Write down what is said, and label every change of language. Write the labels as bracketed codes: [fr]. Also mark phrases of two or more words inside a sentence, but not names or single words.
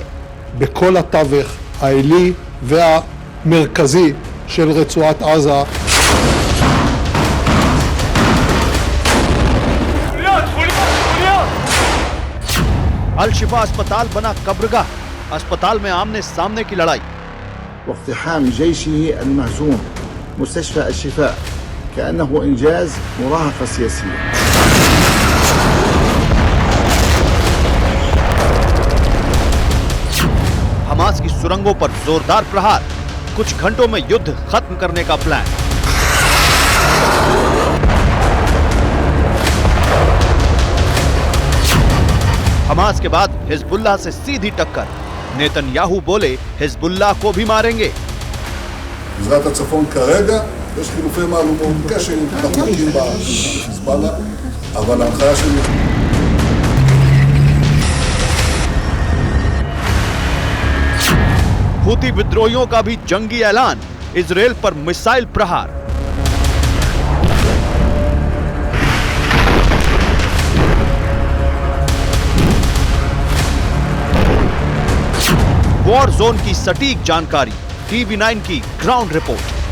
[he] בכל התווך העילי והמרכזי של רצועת עזה. [hi] अल शिफा अस्पताल बना कब्रगाह। अस्पताल में आमने सामने की लड़ाई। [ar] واقتحام جيشه المهزوم مستشفى الشفاء كأنه إنجاز مراهقة سياسية. [hi] हमास की सुरंगों पर जोरदार प्रहार। कुछ घंटों में युद्ध खत्म करने का प्लान। हमास के बाद हिजबुल्लाह से सीधी टक्कर। नेतन्याहू बोले हिजबुल्लाह को भी मारेंगे। [he] גזרת הצפון כרגע יש חילופי מהלומות קשה עם תחמושים בחיזבאללה, אבל ההנחיה שלי [hi] हूती विद्रोहियों का भी जंगी ऐलान। इजराइल पर मिसाइल प्रहार। [en] war zone [hi] की सटीक जानकारी, टीवी9 की [en] ground report.